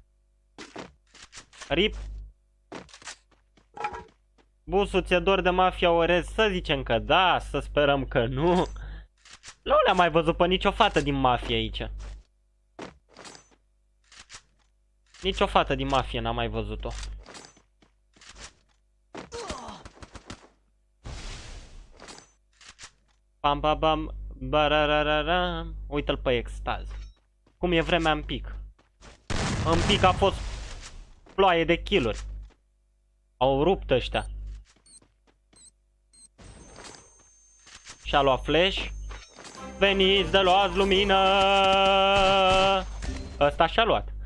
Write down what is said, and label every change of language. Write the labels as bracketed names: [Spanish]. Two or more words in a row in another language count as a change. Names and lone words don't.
[Romanian] Rip. Busu, ți-e dor de Mafia Orez? Să zicem că da, să sperăm că nu. Nu le-am mai văzut pe nicio fată din Mafia aici. Nici o fată din Mafia n-am mai văzut-o. Pam pam pam bararararam. Uită-l pe extaz. Cum e vremea în pic. În pic a fost ploaie de kill-uri. Au rupt ăștia. Și-a luat flash. Veniți de luați lumină. Ăsta și-a luat.